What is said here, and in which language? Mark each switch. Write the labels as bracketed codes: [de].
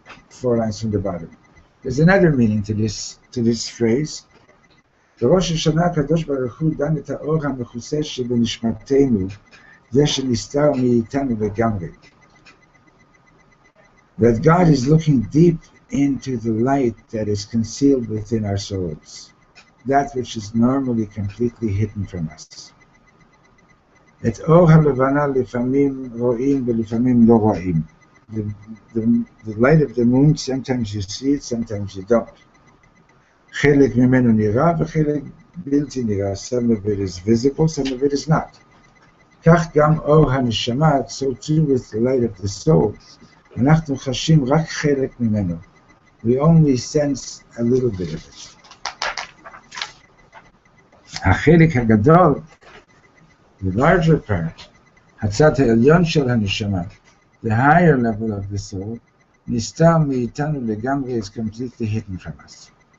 [en] 4 lines from the bottom. There's another meaning to this phrase. [he] בראש השנה הקדוש ברוך הוא דן את האור המכוסה שבנשמתנו, זה שנסתר מאיתנו לגמרי. [en] That God is looking deep into the light that is concealed within our souls, that which is normally completely hidden from us. [he] את אור הלבנה לפעמים רואים ולפעמים לא רואים. [en] The light of the moon, sometimes you see it, sometimes you don't. [he] חלק ממנו נראה וחלק בלתי נראה. [en] Some of it is visible, some of it is not. [he] כך גם אור הנשמה, [en] so too with the light of the soul. [he] אנחנו חשים רק חלק ממנו. [en] We only sense a little bit of it. [he] החלק הגדול, [en] the larger part, [he] הצד העליון של הנשמה, [en] the higher level of the soul, [he] נסתר מאיתנו לגמרי, [en] is completely hidden from us.